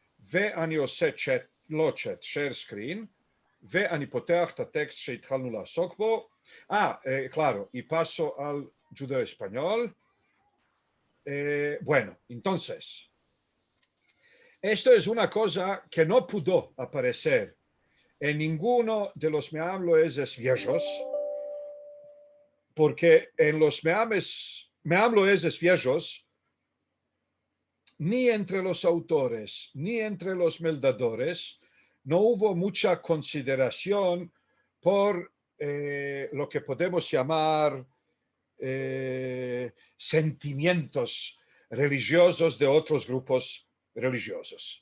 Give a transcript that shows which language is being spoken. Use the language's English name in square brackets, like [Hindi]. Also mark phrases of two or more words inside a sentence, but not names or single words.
[Hebrew] ואני עושה לא צ'אט, [English] share screen, [Hebrew] ואני פותח את הטקסט שהתחלנו לעסוק בו. [Spanish] Claro, y paso al judeo-español. Bueno, entonces, esto es una cosa que no pudo aparecer en ninguno de los meamloeses viejos, porque en los meamloeses viejos, ni entre los autores, ni entre los meldadores, no hubo mucha consideración por lo que podemos llamar sentimientos religiosos de otros grupos religiosos.